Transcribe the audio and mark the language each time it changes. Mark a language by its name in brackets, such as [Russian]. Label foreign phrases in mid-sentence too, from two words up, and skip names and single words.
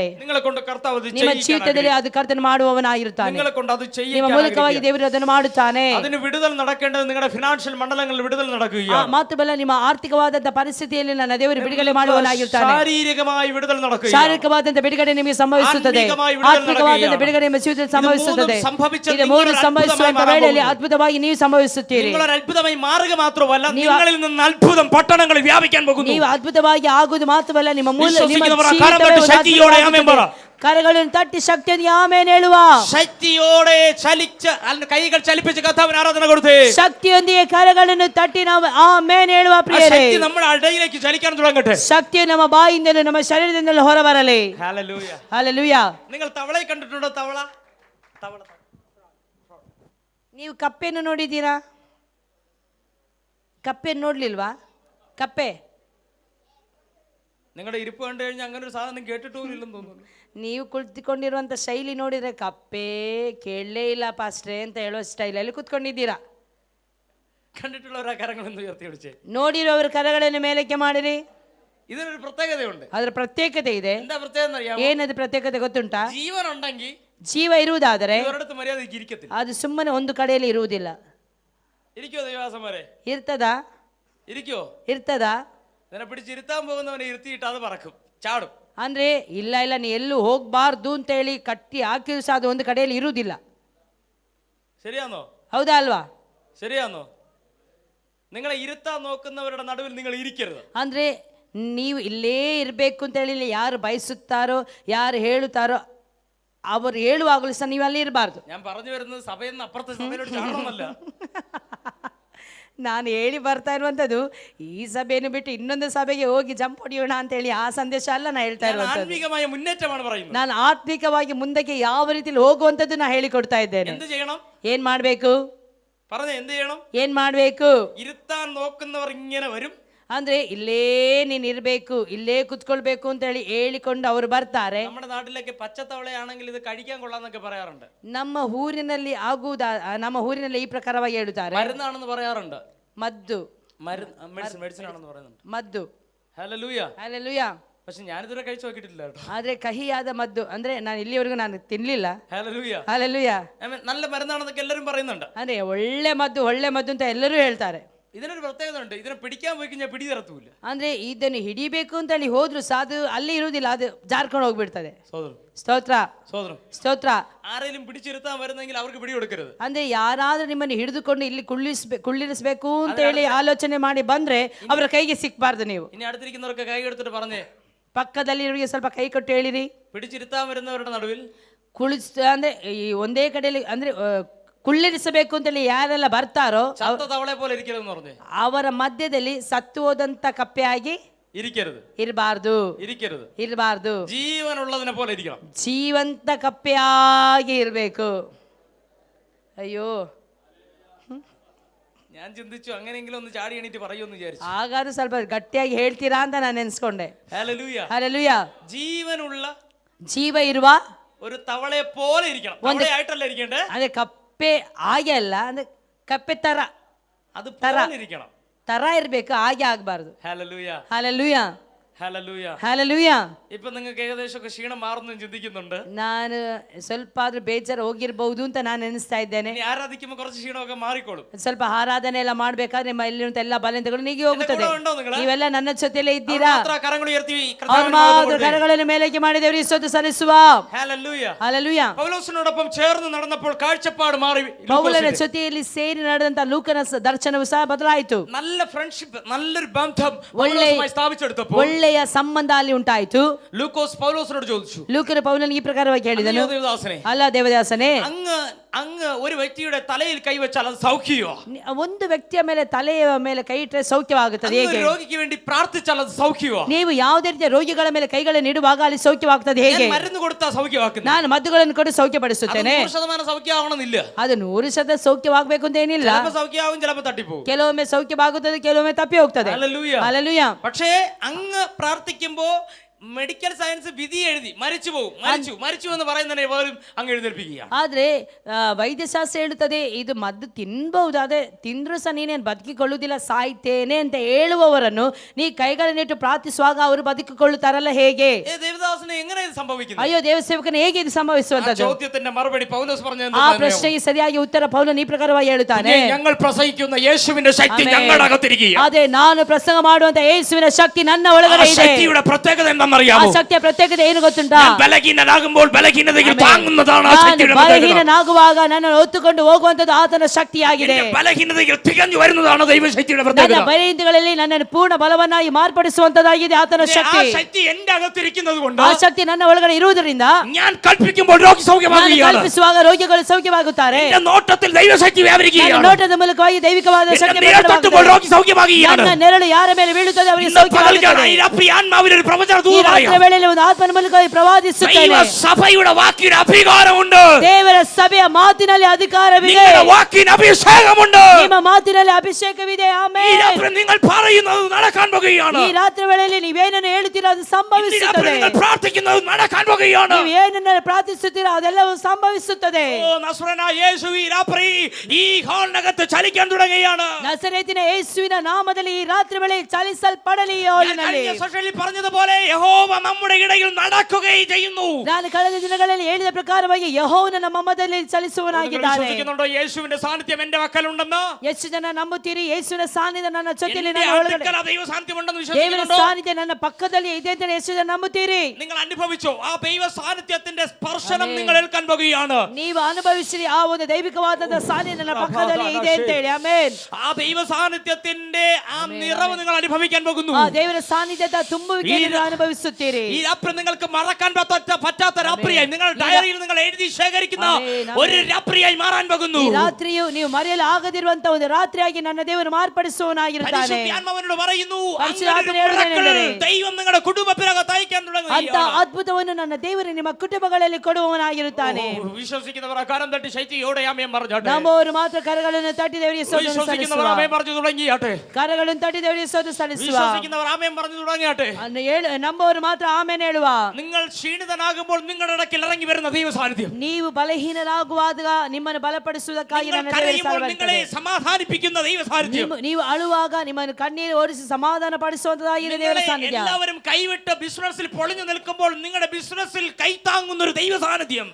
[Malayalam] നിങ്ങളെ കൊണ്ട് കർത്താവ് അത് [Kannada] ನಿಮ್ಮ [Malayalam] ചെയ്യിക്കാൻ [Kannada] ಜೀವಿತದಲ್ಲಿ ಅದು ಕರ್ತನು ಮಾಡುವವನಾಗಿರುತ್ತಾನೆ. [Malayalam] നിങ്ങളെ കൊണ്ട് അത് [Kannada] ನಿಮ್ಮ [Malayalam] ചെയ്യിക്കാൻ [Kannada] ಮೂಲಕವಾಗಿ ದೇವರು ಅದನ್ನು ಮಾಡುತ್ತಾನೆ. [Malayalam] അതിന് വിടുതൽ നടക്കേണ്ടത് നിങ്ങളുടെ ഫിനാൻഷ്യൽ മണ്ഡലങ്ങളിൽ വിടുതൽ നടക്കുകയാണ്. [Kannada] ಮಾತ್ರವಲ್ಲ, ನಿಮ್ಮ ಆರ್ಥಿಕವಾದಂತಹ ಪರಿಸ್ಥಿತಿಯಲ್ಲಿ ನನ್ನ ದೇವರು ಬಿಡುಗಡೆ ಮಾಡುವವನಾಗಿರುತ್ತಾನೆ. [Malayalam] ശാരീരികമായി വിടുതൽ നടക്കുകയാണ്. [Kannada] ಶಾರೀರಿಕವಾದಂತಹ ಬಿಡುಗಡೆ ನಿಮಗೆ ಸಂಭವಿಸುತ್ತದೆ, ಆತ್ಮಿಕವಾದಂತಹ ಬಿಡುಗಡೆ ನಿಮ್ಮ ಜೀವಿತದಲ್ಲಿ ಸಂಭವಿಸುತ್ತದೆ. ಇದು ಮೂರು ಸಂಭವಿಸುವಂತ ವೇಳೆಯಲ್ಲಿ ಅದ್ಭುತವಾಗಿ ನೀವು ಸಂಭವಿಸುತ್ತೀರಿ. [Malayalam] നിങ്ങൾ അത്ഭുതമായി മാറുക മാത്രമല്ല, നിങ്ങളിൽ നിന്ന് അത്ഭുതം പട്ടണങ്ങളിൽ വ്യാപിക്കാൻ പോകുന്നു. [Kannada] ನೀವು ಅದ್ಭುತವಾಗಿ ಆಗುವುದು ಮಾತ್ರವಲ್ಲ, ನಿಮ್ಮ ಮೂಲ ಕರಗಳನ್ನು ತಟ್ಟಿ ಶಕ್ತಿಯನ್ನು ಆಮೇನ್ ಹೇಳುವ, [Malayalam] ശക്തിയോടെ ചലിച്ച കൈകൾ ചലിപ്പിച്ച് കർത്താവിന് ആരാധന കൊടുത്തേ. [Kannada] ಶಕ್ತಿಯೊಂದಿಗೆ ಕರಗಳನ್ನು ತಟ್ಟಿ ನಾವು ಆಮೇನ್ ಹೇಳುವ ಪ್ರಿಯರೇ. [Malayalam] ശക്തി നമ്മുടെ ഇടയിലേക്ക് ചലിക്കാൻ തുടങ്ങട്ടെ. [Kannada] ಶಕ್ತಿಯು ನಮ್ಮ ಬಾಯಿಂದಲೂ ನಮ್ಮ ಶರೀರದಿಂದಲೂ ಹೊರಬರಲಿ. [Malayalam] ഹല്ലേലൂയ. [Kannada] ಹಲ್ಲೆಲೂಯ. [Malayalam] നിങ്ങൾ തവളയെ കണ്ടിട്ടുണ്ടോ? തവള തവള [Kannada] ನೀವು ಕಪ್ಪೆಯನ್ನು ನೋಡಿದ್ದೀರಾ? ಕಪ್ಪೆಯನ್ನು ನೋಡ್ಲಿಲ್ವಾ? ಕಪ್ಪೆ [Malayalam] നിങ്ങളുടെ ഇരിപ്പ് കണ്ടു കഴിഞ്ഞാൽ അങ്ങനെ ഒരു സാധനം കേട്ടിട്ടുമില്ലെന്ന് തോന്നുന്നു. [Kannada] ನೀವು ಕುಳಿತುಕೊಂಡಿರುವಂತ ಶೈಲಿ ನೋಡಿದ್ರೆ ಕಪ್ಪೆ ಕೇಳಲೇ ಇಲ್ಲ ಪಾಸ್ಟ್ರೆ ಅಂತ ಹೇಳೋ ಸ್ಟೈಲಲ್ಲಿ ಕುತ್ಕೊಂಡಿದ್ದೀರಾ. [Malayalam] കണ്ടിട്ടുള്ളവർ ആ കരങ്ങളൊന്ന് ഉയർത്തി പിടിച്ചേ. [Kannada] ನೋಡಿರೋರು ಕರಗಳನ್ನು ಮೇಲಕ್ಕೆ ಮಾಡಿರಿ. [Malayalam] ഇതിനൊരു പ്രത്യേകതയുണ്ട്. [Kannada] ಅದರ ಪ್ರತ್ಯೇಕತೆ ಇದೆ. [Malayalam] എന്താ പ്രത്യേകത അറിയാമോ? [Kannada] ಏನದು ಪ್ರತ್ಯೇಕತೆ ಗೊತ್ತುಂಟಾ? [Malayalam] ജീവൻ ഉണ്ടെങ്കിൽ [Kannada] ಜೀವ ಇರುವುದಾದರೆ [Malayalam] ഒരിടത്ത് മര്യാദയ്ക്ക് ഇരിക്കത്തില്ല. [Kannada] ಅದು ಸುಮ್ಮನೆ ಒಂದು ಕಡೆಯಲ್ಲಿ ಇರುವುದಿಲ್ಲ. [Malayalam] ഇരിക്കോ ദൈവദാസന്മാരെ? [Kannada] ಇರ್ತದಾ? [Malayalam] ഇരിക്കോ? [Kannada] ಇರ್ತದಾ? [Malayalam] നിന്നെ പിടിച്ചിരുത്താൻ പോകുന്നവനെ ഇരുത്തിയിട്ട് അത് പറക്കും, ചാടും. [Kannada] ಅಂದ್ರೆ ಇಲ್ಲ ಇಲ್ಲ ನೀ ಎಲ್ಲೂ ಹೋಗ್ಬಾರ್ದು ಅಂತ ಹೇಳಿ ಕಟ್ಟಿ ಹಾಕಿದ್ರು ಸಹ ಅದು ಒಂದು ಕಡೆಯಲ್ಲಿ ಇರುವುದಿಲ್ಲ. [Malayalam] ശരിയാണോ? [Kannada] ಹೌದಾ ಅಲ್ವಾ? [Malayalam] ശരിയാണോ? നിങ്ങളെ ഇരുത്താൻ നോക്കുന്നവരുടെ നടുവിൽ നിങ്ങൾ ഇരിക്കരുത്. [Kannada] ಅಂದ್ರೆ ನೀವು ಇಲ್ಲೇ ಇರಬೇಕು ಅಂತ ಹೇಳಿ ಯಾರು ಬಯಸುತ್ತಾರೋ ಯಾರು ಹೇಳುತ್ತಾರೋ ಅವರು ಹೇಳುವಾಗಲೂ ಸಹ ನೀವು ಅಲ್ಲಿ ಇರಬಾರ್ದು. [Malayalam] ഞാൻ പറഞ്ഞു വരുന്നത് സഭയിൽ നിന്ന് അപ്പുറത്തെ സഭയിലോട്ട് ചാടണമെന്നല്ല. [Kannada] ನಾನು ಹೇಳಿ ಬರ್ತಾ ಇರುವಂಥದ್ದು ಈ ಸಭೆಯನ್ನು ಬಿಟ್ಟು ಇನ್ನೊಂದು ಸಭೆಗೆ ಹೋಗಿ ಜಂಪ್ ಹೊಡಿಯೋಣ ಅಂತ ಹೇಳಿ ಆ ಸಂದೇಶ ಅಲ್ಲ ನಾ ಹೇಳ್ತಾ ಇರುವಂಥದ್ದು. [Malayalam] ആത്മീകമായ മുന്നേറ്റമാണ് പറയുന്നത്. [Kannada] ನಾನು ಆತ್ಮಿಕವಾಗಿ ಮುಂದಕ್ಕೆ ಯಾವ ರೀತಿಯಲ್ಲಿ ಹೋಗುವಂಥದ್ದು ನಾ ಹೇಳಿಕೊಡ್ತಾ ಇದ್ದೇನೆ. [Malayalam] എന്ത് ചെയ്യണം? [Kannada] ಏನ್ ಮಾಡ್ಬೇಕು? [Malayalam] പറഞ്ഞ എന്ത് ചെയ്യണം? [Kannada] ಏನ್ ಮಾಡ್ಬೇಕು? [Malayalam] ഇരുത്താൻ നോക്കുന്നവർ ഇങ്ങനെ വരും. [Kannada] ಅಂದ್ರೆ ಇಲ್ಲೇ ನೀನ್ ಇರ್ಬೇಕು, ಇಲ್ಲೇ ಕುತ್ಕೊಳ್ಬೇಕು ಅಂತ ಹೇಳಿ ಹೇಳಿಕೊಂಡು ಅವರು ಬರ್ತಾರೆ. [Malayalam] നമ്മുടെ നാട്ടിലൊക്കെ പച്ചത്തവളയാണെങ്കിൽ ഇത് കഴിക്കാൻ കൊള്ളാന്നൊക്കെ പറയാറുണ്ട്. [Kannada] ನಮ್ಮ ಊರಿನಲ್ಲಿ ನಮ್ಮ ಊರಿನಲ್ಲಿ ಈ ಪ್ರಕಾರವಾಗಿ ಹೇಳುತ್ತಾರೆ. [Malayalam] മരുന്നാണെന്ന് പറയാറുണ്ട്. [Kannada] ಮದ್ದು, [Malayalam] മെഡിസിൻ ആണെന്ന് പറയുന്നുണ്ട്. [Kannada] ಮದ್ದು. [Malayalam] ഹല്ലേലൂയ, [Kannada] ಹಲ್ಲೆಲೂಯ. [Malayalam] പക്ഷെ ഞാനിതുവരെ കഴിച്ചു നോക്കിയിട്ടില്ല കേട്ടോ. [Kannada] ಆದ್ರೆ ಕಹಿಯಾದ ಮದ್ದು ಅಂದ್ರೆ ನಾನು ಇಲ್ಲಿವರೆಗೂ ನಾನು ತಿನ್ಲಿಲ್ಲ. [Malayalam] ഹല്ലേലൂയ, [Kannada] ಹಲ್ಲೆಲೂಯ. [Malayalam] നല്ല മരുന്നാണെന്നൊക്കെ എല്ലാവരും പറയുന്നുണ്ട്. [Kannada] ಅಂದ್ರೆ ಒಳ್ಳೆ ಮದ್ದು ಅಂತ ಎಲ್ಲರೂ ಹೇಳ್ತಾರೆ. [Malayalam] ഇതിനൊരു പ്രത്യേകത ഉണ്ട്. ഇതിനെ പിടിക്കാൻ പോയി കഴിഞ്ഞാൽ പിടി തരത്തൂല്ല. [Kannada] ಅಂದ್ರೆ ಇದನ್ನು ಹಿಡಿಬೇಕು ಅಂತ ಹೇಳಿ ಹೋದ್ರು ಸಹ ಅದು ಅಲ್ಲಿ ಇರುವುದಿಲ್ಲ, ಅದು ಜಾರ್ಕೊಂಡು ಹೋಗ್ಬಿಡ್ತದೆ. ಸ್ತೋತ್ರ, ಸ್ತೋತ್ರ. [Malayalam] ആരെങ്കിലും പിടിച്ചിരുത്താൻ വരുന്നെങ്കിൽ അവർക്ക് പിടി കൊടുക്കരുത്. [Kannada] ಅಂದ್ರೆ ಯಾರಾದ್ರೂ ನಿಮ್ಮನ್ನು ಹಿಡಿದುಕೊಂಡು ಇಲ್ಲಿ ಕುಳ್ಳಿರಿಸಬೇಕು ಅಂತ ಹೇಳಿ ಆಲೋಚನೆ ಮಾಡಿ ಬಂದ್ರೆ ಅವರ ಕೈಗೆ ಸಿಕ್ಬಾರ್ದು. ನೀವು [Malayalam] ഇനി അടുത്തിരിക്കുന്നവർക്ക് കൈ എടുത്തിട്ട് പറഞ്ഞേ, [Kannada] ಪಕ್ಕದಲ್ಲಿರೋರಿಗೆ ಸ್ವಲ್ಪ ಕೈ ಕೊಟ್ಟು ಹೇಳಿರಿ. [Malayalam] പിടിച്ചിരുത്താൻ വരുന്നവരുടെ നടുവിൽ [Kannada] ಅಂದ್ರೆ ಈ ಒಂದೇ ಕಡೆಯಲ್ಲಿ ಅಂದ್ರೆ ಕುಳ್ಳಿರಿಸಬೇಕು ಅಂತೇಳಿ ಯಾರೆಲ್ಲ ಬರ್ತಾರೋ [Malayalam] തവള പോലെ ഇരിക്കരുതെന്ന് പറഞ്ഞു. [Kannada] ಅವರ ಮಧ್ಯದಲ್ಲಿ ಸತ್ತು ಹೋದಂತ ಕಪ್ಪೆಯಾಗಿ ಇರಬಾರ್ದು. [Malayalam] ജീവനുള്ളതിനെ പോലെ ഇരിക്കണം. [Kannada] ಜೀವಂತ ಕಪ್ಪೆಯಾಗಿ ಇರಬೇಕು. ಅಯ್ಯೋ, [Malayalam] ഞാൻ ചിന്തിച്ചു അങ്ങനെയെങ്കിലും ഒന്ന് ചാടി എണീറ്റ് പറയുമെന്ന് വിചാരിച്ചു. ಹಾಗಾದ್ರೂ ಸ್ವಲ್ಪ ಗಟ್ಟಿಯಾಗಿ ಹೇಳ್ತೀರಾ ಅಂತ ನಾನು ನೆನ್ಸ್ಕೊಂಡೆ. ഹല്ലേലൂയ, ഹല്ലേലൂയ. ജീവനുള്ള [Kannada] ಜೀವ ಇರುವ [Malayalam] ഒരു തവളയെ പോലെ ഇരിക്കണം. തവളയായിട്ടല്ല ഇരിക്കണ്ടേ, [Kannada] ಅಂದ್ರೆ ಕಪ್ಪೆ ಹಾಗೆ ಅಲ್ಲ, ಅಂದ್ರೆ ಕಪ್ಪೆ ತರ ಅದು ತರ [Malayalam] ಇರಿക്കണം. [Kannada] ತರ ಇರಬೇಕು, ಹಾಗೆ ಆಗಬಾರ್ದು. [Malayalam] ഹല്ലേലൂയ, ഹല്ലേലൂയ, ഹല്ലേലൂയ, ഹല്ലേലൂയ. ഇപ്പൊ നിങ്ങൾക്ക് ഏകദേശമൊക്കെ ക്ഷീണം മാറുന്നു ചിന്തിക്കുന്നുണ്ട്. [Kannada] ನಾನು ಸ್ವಲ್ಪ ಆದ್ರೂ ಬೇಜಾರು ಹೋಗಿರ್ಬಹುದು ಅಂತ ನಾನು ಎನಿಸ್ತಾ ಇದ್ದೇನೆ. [Malayalam] ആരാധിക്കുമ്പോൾ കുറച്ച് ക്ഷീണമൊക്കെ മാറിക്കോളും. [Kannada] ಸ್ವಲ್ಪ ಆರಾಧನೆ ಎಲ್ಲ ಮಾಡ್ಬೇಕಾದ್ರೆ ನಿಮ್ಮ ಇಲ್ಲಿರುವಂತ ಎಲ್ಲ ಬಲಂತಗಳು ನೀಗಿ ಹೋಗುತ್ತದೆ. ನೀವೆಲ್ಲ ನನ್ನ ಜೊತೆಲೇ ಇದ್ದೀರಾ? ಕರಗಳನ್ನು ಮೇಲಕ್ಕೆ ಮಾಡಿ ದೇವರಿಗೆ ಸ್ತೋತ್ರ ಸಲ್ಲಿಸುವ. [Malayalam] ഹല്ലേലൂയ, ഹല്ലേലൂയ. പൗലോസിനോടൊപ്പം ചേർന്ന് നടന്നപ്പോൾ കാഴ്ചപ്പാട് മാറി. [Kannada] ಪೌಲನ ಜೊತೆಯಲ್ಲಿ ಸೇರಿ ನಡೆದಂತ ಲೂಕನ ದರ್ಶನವು ಸಹ ಬದಲಾಯಿತು. [Malayalam] നല്ല ഫ്രണ്ട്ഷിപ്പ്, നല്ലൊരു ബന്ധം പൗലോസുമായി സ്ഥാപിച്ചെടുത്തപ്പോൾ [Kannada] ಒಳ್ಳೆಯ ಸಂಬಂಧ ಅಲ್ಲಿ ಉಂಟಾಯಿತು. [Malayalam] ലൂക്കോസ് പൗലോസിനോട് ചോദിച്ചു, [Kannada] ಲೂಕನ ಪೌಲನಿಗೆ ಈ ಪ್ರಕಾರವಾಗಿ ಹೇಳಿದನು, ಅಲ್ಲ ದೇವದಾಸನೇ, [Malayalam] അങ്ങ് ഒരു വ്യക്തിയുടെ തലയിൽ കൈവച്ചാൽ അത് സൗഖ്യമോ? [Kannada] ಒಂದು ವ್ಯಕ್ತಿಯ ಮೇಲೆ ತಲೆಯ ಮೇಲೆ ಕೈ ಇಟ್ಟರೆ ಸೌಖ್ಯವಾಗುತ್ತದೆ ಹೇಗೆ? [Malayalam] രോഗിക്ക് വേണ്ടി പ്രാർത്ഥിച്ചാൽ അത് സൗഖ്യമോ? [Kannada] ನೀವು ಯಾವುದೇ ರೀತಿಯ ರೋಗಿಗಳ ಮೇಲೆ ಕೈಗಳನ್ನು ಇಡುವಾಗ ಅಲ್ಲಿ ಸೌಖ್ಯವಾಗುತ್ತದೆ ಹೇಗೆ? [Malayalam] മരുന്ന് കൊടുത്താൽ സൗഖ്യമാക്കുന്നു. [Kannada] ನಾನು ಮದ್ದುಗಳನ್ನು ಕೊಟ್ಟು ಸೌಖ್ಯಪಡಿಸುತ್ತೇನೆ. [Malayalam] 100% സൗഖ്യമാകണമെന്നില്ല. [Kannada] ಅದು 100% ಸೌಖ್ಯವಾಗಬೇಕು ಅಂತ ಏನಿಲ್ಲ. [Malayalam] ചിലപ്പോൾ സൗഖ്യമാവും, ചിലപ്പോൾ തട്ടിപ്പോകും. [Kannada] ಕೆಲವೊಮ್ಮೆ ಸೌಖ್ಯವಾಗುತ್ತದೆ, ಕೆಲವೊಮ್ಮೆ ತಪ್ಪಿ ಹೋಗ್ತದೆ. [Malayalam] ഹല്ലേലൂയ. പക്ഷേ അങ്ങ് പ്രാർത്ഥിക്കുമ്പോൾ [English] medical science [Malayalam] വിധി എഴുതി മരിച്ചു പോകും, മരിച്ചു എന്ന് പറയുന്നതിനെ പോലും അങ്ങ് എഴുന്നേൽപ്പിക്കുക. [Kannada] ಆದ್ರೆ ವೈದ್ಯಶಾಸ್ತ್ರ ಹೇಳುತ್ತದೆ ಇದು ಮದ್ದು ತಿನ್ಬಹುದಾದ್ರೆ ತಿಂದ್ರೂ ಸಹ ನೀನೇನು ಬದುಕಿಕೊಳ್ಳುವುದಿಲ್ಲ, ಸಾಯ್ತೇನೆ ಅಂತ ಹೇಳುವವರನ್ನು ನೀ ಕೈಗಳನ್ನಿಟ್ಟು ಪ್ರಾರ್ಥಿಸುವಾಗ ಅವರು ಬದುಕಿಕೊಳ್ಳುತ್ತಾರಲ್ಲ ಹೇಗೆ? [Malayalam] ദൈവദാസാ എങ്ങനെ ഇത് സംഭവിക്കുന്നത്? [Kannada] ಅಯ್ಯೋ ದೇವಸೇವಕನ ಹೇಗೆ ಇದು ಸಂಭವಿಸುವಂತದ್ದು? [Malayalam] ചോദ്യത്തിന്റെ മറുപടി പൗലോസ് പറഞ്ഞു. [Kannada] ಆ ಪ್ರಶ್ನೆಗೆ ಸರಿಯಾಗಿ ಉತ್ತರ ಪೌಲನು ಈ ಪ್ರಕಾರವಾಗಿ ಹೇಳುತ್ತಾನೆ, [Malayalam] ഞങ്ങൾ പ്രസംഗിക്കുന്ന യേശുവിന്റെ ശക്തി ഞങ്ങളുടെ അകത്തിരിക്കുക. [Kannada] ಅದೇ ನಾನು ಪ್ರಸಂಗ ಮಾಡುವಂತ ಯೇಸುವಿನ ಶಕ್ತಿ ನನ್ನ ಒಳಗಡೆ ಇದೆ. [Malayalam] ശക്തിയുടെ പ്രത്യേകത [Kannada] ಆ ಶಕ್ತಿಯ ಪ್ರತ್ಯೇಕತೆ ಏನು ಗೊತ್ತುಂಟಾ? [Malayalam] ബലഹീനനാകുമ്പോൾ ബലഹീനതയിൽ താങ്ങുന്നതാണ് ആ ശക്തിയുടെ പ്രത്യേകത. [Kannada] ಬಲಹೀನನಾಗುವಾಗ ನನ್ನನ್ನು ಹೊತ್ತುಕೊಂಡು ಹೋಗುವಂತದ್ದು ಆತನ ಶಕ್ತಿಯಾಗಿದೆ. [Malayalam] ബലഹീനതയിൽ തികഞ്ഞു വരുന്നതാണ് ദൈവശക്തിയുടെ പ്രത്യേകത. [Kannada] ನನ್ನ ಬಲಹೀನತೆಗಳಲ್ಲಿ ನನ್ನನ್ನು ಪೂರ್ಣ ಬಲವನ್ನಾಗಿ ಮಾರ್ಪಡಿಸುವಂತದ್ದಾಗಿದೆ ಆತನ ಶಕ್ತಿ. [Malayalam] ആ ശക്തി എൻ്റെ അകത്തിരിക്കുന്നത് കൊണ്ട്, [Kannada] ಆ ಶಕ್ತಿ ನನ್ನ ಒಳಗಡೆ ಇರುವುದರಿಂದ [Malayalam] ഞാൻ കൽപ്പിക്കുമ്പോൾ രോഗി സൗഖ്യമാകുകയാണ്. [Kannada] ಕಲ್ಪಿಸುವಾಗ ರೋಗಿಗಳು ಸೌಖ್ಯವಾಗುತ್ತಾರೆ. [Malayalam] എൻ്റെ നോട്ടത്തിൽ ദൈവശക്തി വ്യാപരിക്കുകയാണ്. [Kannada] ನೋಟದ ಮೂಲಕವಾಗಿ ದೈವಿಕವಾದ ಶಕ್ತಿ [Malayalam] തട്ടുമ്പോൾ രോഗി സൗഖ്യമാകുകയാണ്. [Kannada] ನನ್ನ ನೆರಳು ಯಾರ ಮೇಲೆ ಬೀಳುತ್ತದೆ ಅವರಿಗೆ ಸೌಖ್ಯವಾಗುತ್ತದೆ. [Malayalam] ഈ ആത്മാവിൽ ഒരു പ്രവചന ദൂതൻ [Kannada] ವೇಳೆಯಲ್ಲಿ ಒಂದು ಆತ್ಮನ ಮೂಲಕವಾಗಿ ಪ್ರವಾದಿಸುತ್ತೇನೆ. [Malayalam] സഭയുടെ വാക്കിന് അധികാരമുണ്ട്. [Kannada] ದೇವರ ಸಭೆಯ ಮಾತಿನಲ್ಲಿ ಅಧಿಕಾರವಿದೆ. [Malayalam] നിങ്ങളുടെ വാക്കിന് അഭിഷേകമുണ്ട്. [Kannada] ನಿಮ್ಮ ಮಾತಿನಲ್ಲಿ ಅಭಿಷೇಕವಿದೆ. ಆಮೆನ್. [Malayalam] ഈ രാത്രി നിങ്ങൾ പറയുന്നത് നടക്കാൻ പോകുകയാണ്. [Kannada] ಈ ರಾತ್ರಿ ವೇಳೆಯಲ್ಲಿ ನೀವೇನನ್ನು ಹೇಳುತ್ತೀರಾ ಅದು ಸಂಭವಿಸುತ್ತದೆ. [Malayalam] നിങ്ങൾ പ്രാർത്ഥിക്കുന്നത് നടക്കാൻ പോകുകയാണ്. [Kannada] ನೀವು ಏನನ್ನು ಪ್ರಾರ್ಥಿಸುತ್ತೀರಾ ಅದೆಲ್ಲವೂ ಸಂಭವಿಸುತ್ತದೆ. [Malayalam] ഓ നസ്രനായ യേശു ഈ രാത്രി ഈ ഹാളിനകത്ത് ചലിക്കാൻ തുടങ്ങുകയാണ്. [Kannada] ನಸರೇತಿನ ಯೇಸುವಿನ ನಾಮದಲ್ಲಿ ಈ ರಾತ್ರಿ ವೇಳೆ ಚಲಿಸಲ್ಪಡಲಿ. ಈ ಹಾಲಿನಲ್ಲಿ [Malayalam] പറഞ്ഞതുപോലെ യഹോവ യഹോവ നമ്മുടെ ഇടയിൽ നടക്കുകയും ചെയ്യുന്നു. [Kannada] ನಾನು ಕಳೆದ ದಿನಗಳಲ್ಲಿ ಹೇಳಿದ ಪ್ರಕಾರವಾಗಿ ಯೆಹೋವನು ನಮ್ಮ ಮಧ್ಯದಲ್ಲಿ ಚಲಿಸುವನಾಗಿದ್ದಾನೆ. [Malayalam] വിശ്വസിക്കുന്നുണ്ടോ യേശുവിന്റെ സാന്നിധ്യം എന്റെ പക്കലുണ്ടെന്ന്? [Kannada] ಎಷ್ಟು ಜನ ನಂಬುತ್ತೀರಿ ಯೇಸುವಿನ ಸಾನ್ನಿಧ್ಯ ನನ್ನ ಜೊತೆಯಲ್ಲಿ [Malayalam] എന്റെ [Kannada] ನನ್ನ ಒಳಗಡೆ [Malayalam] അടുക്കൽ ആ ദൈവ സാന്നിധ്യം ഉണ്ടെന്ന് [Kannada] ದೇವರ [Malayalam] വിശ്വസിക്കുന്നുണ്ടോ? [Kannada] ಸಾನ್ನಿಧ್ಯ ನನ್ನ ಪಕ್ಕದಲ್ಲಿ ಇದೆ ಅಂತ ಎಷ್ಟು ಜನ ನಂಬುತ್ತೀರಿ? [Malayalam] നിങ്ങൾ അനുഭവിച്ചോ? ആ ദൈവ സാന്നിധ്യത്തിന്റെ സ്പർശനം നിങ്ങൾ ഏൽക്കാൻ പോകുകയാണ്. [Kannada] ನೀವು ಅನುಭವಿಸಿರಿ ಆ ಒಂದು ದೈವಿಕವಾದ ಸಾನ್ನಿಧ್ಯ ನನ್ನ ಪಕ್ಕದಲ್ಲಿ ಇದೆ ಅಂತ ಹೇಳಿ. ಆಮೆನ್. [Malayalam] ആ ദൈവ സാന്നിധ്യത്തിന്റെ ആ നിറവ് നിങ്ങൾ അനുഭവിക്കാൻ പോകുന്നു. [Kannada] ಆ ದೇವರ ಸಾನ್ನಿಧ್ಯದ ತುಂಬುವಿಕೆ ನೀವು ಅನುಭವಿಸುತ್ತೀರಿ. [Malayalam] ഈ രാത്രി നിങ്ങൾക്ക് മറക്കാൻ പറ്റാത്ത രാത്രിയായി നിങ്ങൾ ഡയറിയിൽ നിങ്ങൾ എഴുതി ശേഖരിക്കുന്ന ഒരു രാത്രിയായി മാറാൻ പോകുന്നു. [Kannada] ಈ ರಾತ್ರಿಯು ನೀವು ಮರೆಯಲು ಆಗದಿರುವಂತ ಒಂದು ರಾತ್ರಿಯಾಗಿ ನನ್ನ ದೇವರು ಮಾರ್ಪಡಿಸುವನಾಗಿರುತ್ತಾನೆ. [Malayalam] പരിശുദ്ധാത്മാവിനോട് പറയുന്നു, [Kannada] പരിശുദ്ധാത്മാവ് ಹೇಳುತ್ತಾನೆ, [Malayalam] ദൈവം നിങ്ങളുടെ കുടുംബത്തിനകത്ത് അയക്കാൻ തുടങ്ങി. [Kannada] ಅಂತ ಅದ್ಭುತವನ್ನು ನನ್ನ ದೇವರು ನಿಮ್ಮ ಕುಟುಂಬಗಳಲ್ಲಿ ಕೊಡುವವನಾಗಿರುತ್ತಾನೆ. [Malayalam] വിശ്വസിക്കുന്നവർ കരം തട്ടി ശൈത്യയോടെ ആമേൻ പറഞ്ഞാട്ടെ. [Kannada] ನಮ್ಮವರು ಮಾತ್ರ ಕರಗಳನ್ನು ತಟ್ಟಿ ದೇವರಿಗೆ ಸ್ತೋತ್ರ [Malayalam] വിശ്വസിക്കുന്നവർ [Kannada] ಸಲ್ಲಿಸುವ. [Malayalam] ആമേൻ പറഞ്ഞു തുടങ്ങിയാട്ടെ. [Kannada] ಕರಗಳನ್ನು ತಟ್ಟಿ ದೇವರಿಗೆ ಸ್ತೋತ್ರ ಸಲ್ಲಿಸುವ. [Malayalam] വിശ്വസിക്കുന്നവർ ആമേൻ പറഞ്ഞു തുടങ്ങിയാട്ടെ. [Kannada] ನಂಬುವವರು ಮಾತ್ರ ಆಮೇನ್ ಹೇಳುವ. [Malayalam] നിങ്ങൾ ക്ഷീണിതനാകുമ്പോൾ നിങ്ങളുടെ ഇടയ്ക്ക് ഇറങ്ങി വരുന്ന ദൈവ സാന്നിധ്യം, [Kannada] ನೀವು ಬಲಹೀನರಾಗುವಾಗ ನಿಮ್ಮನ್ನು ಬಲಪಡಿಸುವುದಕ್ಕಾಗಿ ನನ್ನ ದೇವರ [Malayalam] കരയുമ്പോൾ നിങ്ങളെ [Kannada] ಸಾನ್ನಿಧ್ಯ, [Malayalam] സമാധാനിപ്പിക്കുന്ന ദൈവ സാന്നിധ്യം, [Kannada] ನೀವು ಅಳುವಾಗ ನಿಮ್ಮನ್ನು ಕಣ್ಣೀರು ಓಡಿಸಿ ಸಮಾಧಾನ ಪಡಿಸುವಂತದಾಗಿರೋ ದೇವರ ಸಾನ್ನಿಧ್ಯ. [Malayalam] എല്ലാവരും കൈവിട്ട് ബിസിനസ്സിൽ പൊളിഞ്ഞു നിൽക്കുമ്പോൾ നിങ്ങളുടെ ബിസിനസ്സിൽ കൈത്താങ്ങുന്ന ഒരു ദൈവ സാന്നിധ്യം,